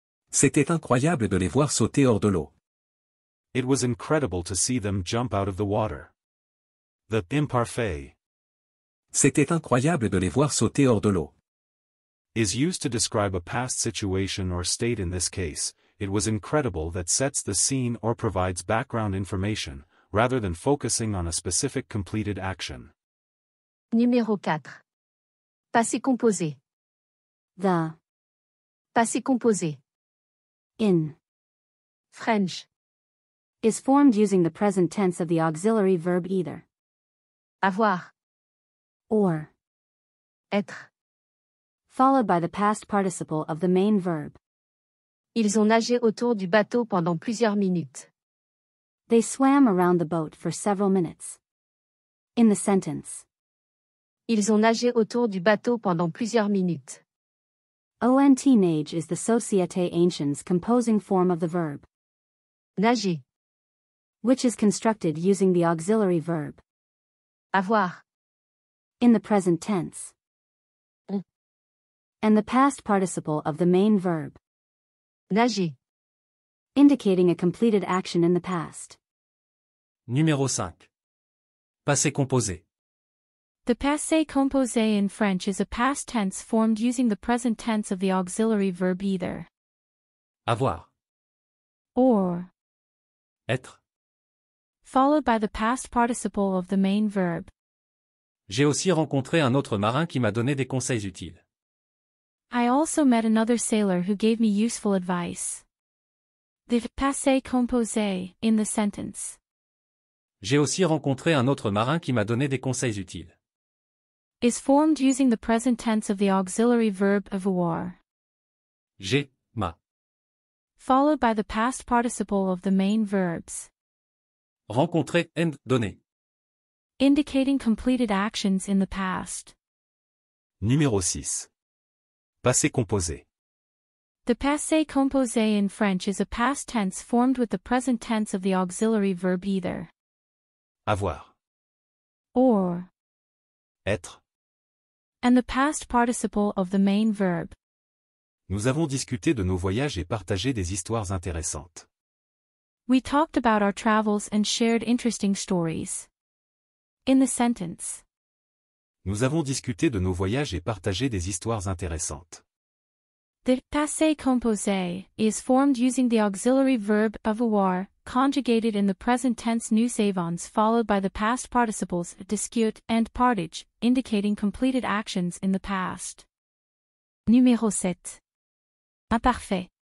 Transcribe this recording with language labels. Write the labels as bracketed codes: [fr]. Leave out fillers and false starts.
[fr] C'était incroyable de les voir sauter hors de l'eau. [en] It was incredible to see them jump out of the water. The imparfait [fr] C'était incroyable de les voir sauter hors de l'eau. [en] is used to describe a past situation or state. In this case, it was incredible that sets the scene or provides background information, rather than focusing on a specific completed action. [fr] Numéro 4. Passé composé. [en] The. Passé composé. In. French. Is formed using the present tense of the auxiliary verb either. [fr] Avoir. [en] Or. [fr] Être. [en] Followed by the past participle of the main verb. [fr] Ils ont nagé autour du bateau pendant plusieurs minutes. [en] They swam around the boat for several minutes. In the sentence. [fr] Ils ont nagé autour du bateau pendant plusieurs minutes. [en] Ont nage is the société anciens composing form of the verb. [fr] Nager. [en] Which is constructed using the auxiliary verb. [fr] Avoir. [en] In the present tense. [fr] On. [en] And the past participle of the main verb. [fr] Nager. [en] Indicating a completed action in the past. [fr] Numéro 5. Passé composé. [en] The passé composé in French is a past tense formed using the present tense of the auxiliary verb either, [fr] Avoir. [en] or, [fr] Être. [en] followed by the past participle of the main verb. [fr] J'ai aussi rencontré un autre marin qui m'a donné des conseils utiles. [en] I also met another sailor who gave me useful advice. The passé composé in the sentence [fr] J'ai aussi rencontré un autre marin qui m'a donné des conseils utiles. [en] is formed using the present tense of the auxiliary verb avoir, [fr] J'ai, m'a. [en] followed by the past participle of the main verbs, [fr] Rencontré and donné. [en] indicating completed actions in the past. [fr] Numéro 6. Passé composé. [en] The passé composé in French is a past tense formed with the present tense of the auxiliary verb either, [fr] Avoir. [en] or, [fr] Être. [en] and the past participle of the main verb. [fr] Nous avons discuté de nos voyages et partagé des histoires intéressantes. [en] We talked about our travels and shared interesting stories. In the sentence, [fr] Nous avons discuté de nos voyages et partagé des histoires intéressantes. [en] the passé composé is formed using the auxiliary verb avoir, conjugated in the present tense [fr] nous avons [en] followed by the past participles discute and partage, indicating completed actions in the past. [fr] Numéro 7. Imparfait.